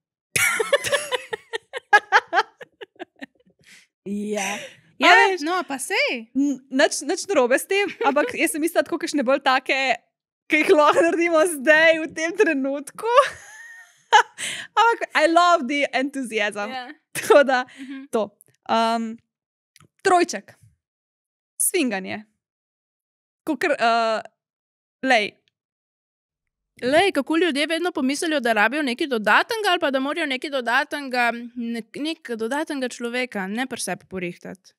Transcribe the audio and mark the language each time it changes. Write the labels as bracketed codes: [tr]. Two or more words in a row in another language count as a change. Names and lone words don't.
[sl] No pa sej. Nič narobe s tem, ampak jaz sem mislila tako, kakšne bolj take, ki jih lahko naredimo zdaj, v tem trenutku. [en] Ampak I love the enthusiasm. [sl] Tako da, to. Trojček. Svinganje. Kakor, lej, kako ljudje vedno pomislijo, da rabijo nekaj dodatnega ali pa da morajo nekaj dodatnega človeka, ne pri sebi porihtati.